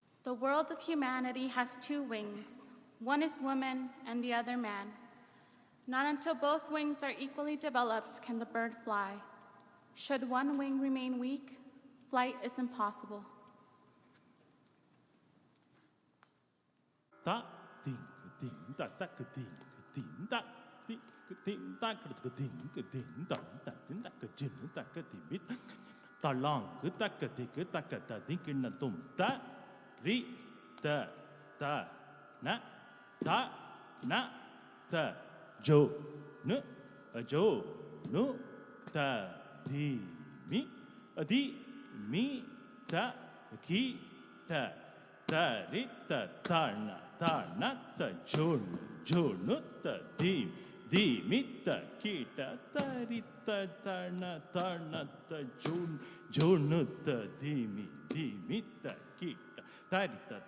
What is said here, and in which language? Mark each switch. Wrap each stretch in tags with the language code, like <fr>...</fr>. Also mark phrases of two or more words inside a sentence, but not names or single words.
<en>The world of humanity has two wings. One is woman and the other man. Not until both wings are equally developed can the bird fly. Should one wing remain weak, flight is impossible. Ta ding ding da da ding ding da ding ding da ding ding da da ding da jin da ding ta long da ding da ding na tum da ri da ta na ta jo nu ta di mi ta ki ta ri ta na ta jo nu ta di mi ta ki ta ri ta na ta jo nu ta di mi ta ki ta ri ta</en>